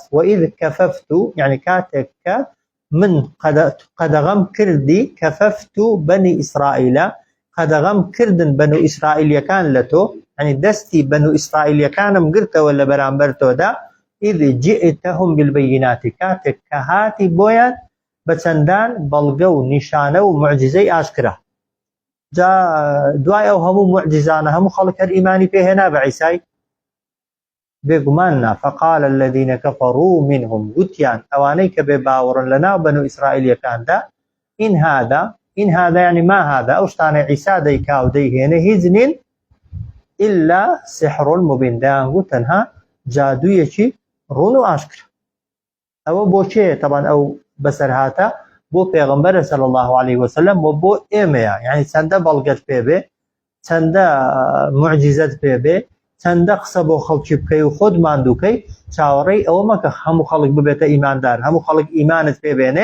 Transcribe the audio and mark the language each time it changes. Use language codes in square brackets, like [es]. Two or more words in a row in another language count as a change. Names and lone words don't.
[ar] وئیذ کەفەفت، [ckb] یعنی کاتێک کە من قەدەغەم کردی، کەفەفت بەنی ئیسرائیلە، قەدەغەم کردن بەنو ئیسرائیلیەکان لە تۆ، یعنی دەستی بەنو ئیسرائیلیەکانم گرتەوە لە بەرامبەر تۆدا. [ar] ئید جئتهم بالبەیینات، [ckb] کاتێک کە هاتی بۆیان بە چەندان بەڵگە و نیشانە و معجزەی ئاشکرا. جا دوای ئەو هەموو معجزانە هەموو خەڵک هەر ئیمانی پێهێنا بە عیسای؟ بێگومان نا. [ar] فقال الذين كفروا منهم، [ckb] گوتیان ئەوانەی کە بێ باوەڕن لە ناو بەنو ئیسرائیلیەکاندا، [ar] إن هذا يعني ما هذا، [ckb] ئەو شتانە عیسا دەیکا و دەیهێنێ هیچ نین [ar] إلا سحر مبين، [ckb] دەیانگوت تەنها جادوویەکی ڕوون و ئاشکرا. ئەوە بۆ چێ؟ طبعا ئەو بەسەرهاتە بۆ پێغەمبەرە [ar] صلی الله عليه وسلم [ckb] و بۆ ئێمەیە، یعنی چەندە بەڵگەت پێبێ، چەندە معجزەت پێبێ، چەندە قسە بۆ خەڵکی بکەی و خۆت ماندووکەی، چاوەڕێی ئەوە مەکە هەموو خەڵک ببێتە ئیماندار، هەموو خەڵک ئیمانت پێبێنێ.